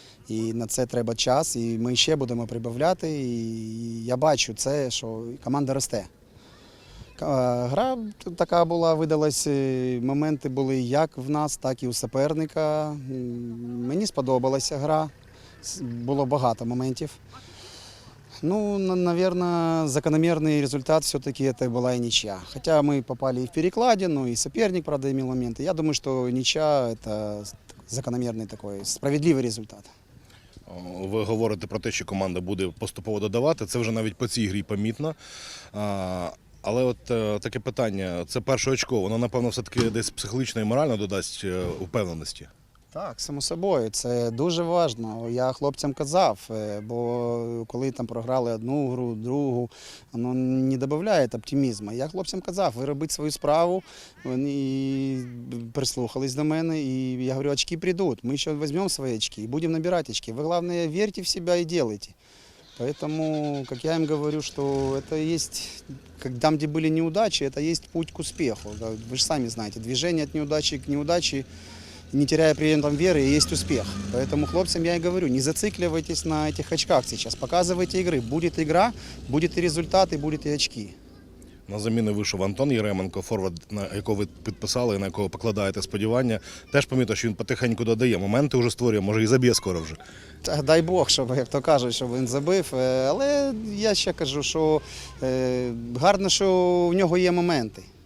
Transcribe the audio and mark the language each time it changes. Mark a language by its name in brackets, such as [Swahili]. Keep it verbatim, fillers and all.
[Ukrainian] І на це треба час, і ми ще будемо прибавляти. І я бачу це, що команда росте. Гра така була, видалась, моменти були як в нас, так і у суперника. Мені сподобалася гра, було багато моментів. [Russian] Ну, наверное, закономерный результат все-таки это была и ничья. Хотя мы попали и в перекладину, и соперник, правда, имел моменты. Я думаю, что ничья – это закономерный такой, справедливый результат. [Ukrainian] Ви говорите про те, що команда буде поступово додавати. Це вже навіть по цій грі помітно. Але от таке питання, це перше очко, воно, напевно, все-таки десь психологічно і морально додасть впевненості? Так, само собою, це дуже важливо. Я хлопцям казав, бо коли там програли одну гру, другу, воно не додає оптимізму. Я хлопцям казав, ви робіть свою справу, вони прислухались до мене, і я говорю, очки прийдуть, ми ще візьмемо свої очки і будемо набирати очки. Ви, головне, вірте в себе і робіть. [Russian] Поэтому, как я им говорю, что это есть, там, где были неудачи, это есть путь к успеху. Вы же сами знаете, движение от неудачи к неудаче, не теряя при этом веры, есть успех. Поэтому хлопцам я и говорю, не зацикливайтесь на этих очках сейчас, показывайте игры. Будет игра, будет и результат, и будут и очки. [Ukrainian] На заміну вийшов Антон Єременко, форвард, на якого ви підписали, на якого покладаєте сподівання. Теж помітив, що він потихеньку додає, моменти вже створює, може і заб'є скоро вже. Та, дай Бог, щоб, як то кажуть, щоб він забив. Але я ще кажу, що е, гарно, що в нього є моменти.